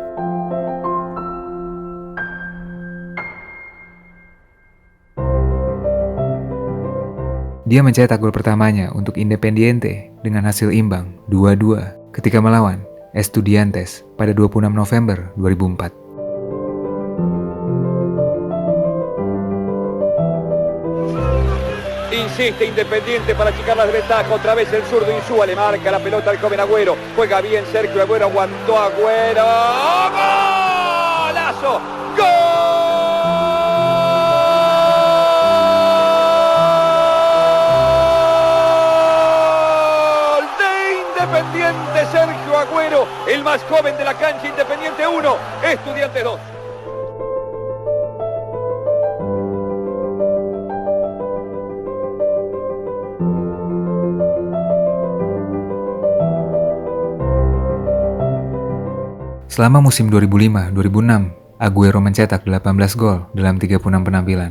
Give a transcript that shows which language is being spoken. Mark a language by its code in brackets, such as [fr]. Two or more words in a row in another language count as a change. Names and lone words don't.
[id] Dia mencetak gol pertamanya untuk Independiente dengan hasil imbang 2-2 ketika melawan Estudiantes pada 26 November 2004. [es] Insiste Independiente para achicar la desventaja, otra vez el zurdo Insúa, le marca la pelota al joven Agüero, juega bien Sergio Agüero, aguantó Agüero, ¡golazo! ¡Gol! Independiente Sergio Agüero, el más joven de la cancha. Independiente 1, Estudiantes 2. [id] Selama musim 2005-2006, Aguero mencetak 18 gol dalam 36 penampilan.